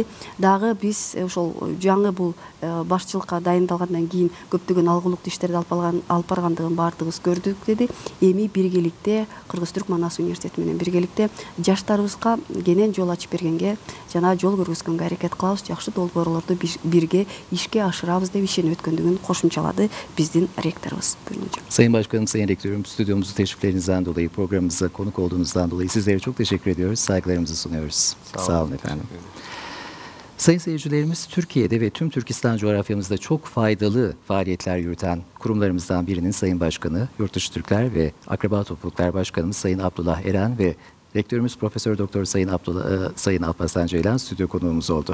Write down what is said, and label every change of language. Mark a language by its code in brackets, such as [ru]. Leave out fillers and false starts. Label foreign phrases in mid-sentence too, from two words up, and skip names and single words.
[ky] Дагы биз ошол жаңы бул башчылыкка дайындалгандан кийин көптөгөн алгылыктуу иштерди алып баргандыгын баардыгыбыз көрдүк деди. Эми биргеликте Кыргыз Түрк Манас университети менен биргеликте жаштарыбызга кенен жол ачып бергенге жана жол көргөзгөнгө аракет кылабыз, жакшы долбоорлорду бирге ишке ашырабыз деп ишенип өткөндүгүн kошумчалады биздин ректорубуз. [tr] Sayın Başkanım, Sayın Rektörüm, stüdyomuzu teşriflerinizden dolayı, programımıza konuk olduğunuzdan dolayı sizlere çok teşekkür ediyoruz. Saygılarımızı sunuyoruz. Sağ olun efendim. Sayın seyircilerimiz, Türkiye'de ve tüm Türkistan coğrafyamızda çok faydalı faaliyetler yürüten kurumlarımızdan birinin Sayın Başkanı, Yurtdışı Türkler ve Akraba Topluluklar Başkanımız Sayın Abdullah Eren ve Rektörümüz Profesör Doktor Sayın Alparslan Ceylan stüdyo konuğumuz oldu.